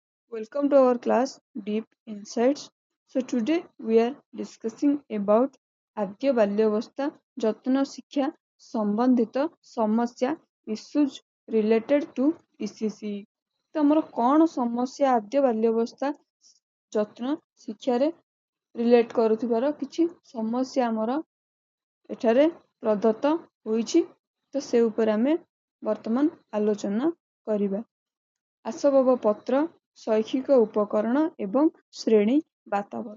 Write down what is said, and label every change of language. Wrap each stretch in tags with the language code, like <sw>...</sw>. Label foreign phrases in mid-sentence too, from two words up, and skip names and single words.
<en>Welcome to our class Deep Insights. So today we are discussing about</en> <or>ଆଦ୍ୟ ବାଲ୍ୟାବସ୍ଥା ଯତ୍ନ ଶିକ୍ଷା ସମ୍ବନ୍ଧିତ ସମସ୍ୟା</or> <en>issues related to ECC।</en> <or>ତ ଆମର କ'ଣ ସମସ୍ୟା ଆଦ୍ୟ ବାଲ୍ୟାବସ୍ଥା ଯତ୍ନ ଶିକ୍ଷାରେ ରିଲେଟ୍ କରୁଥିବାର କିଛି ସମସ୍ୟା ଆମର ଏଠାରେ ପ୍ରଦତ୍ତ ହୋଇଛି। ତ ସେ ଉପରେ ଆମେ ବର୍ତ୍ତମାନ ଆଲୋଚନା କରିବା। ଆସବାବପତ୍ର ଶୈକ୍ଷିକ ଉପକରଣ ଏବଂ ଶ୍ରେଣୀ ବାତାବରଣ।</or>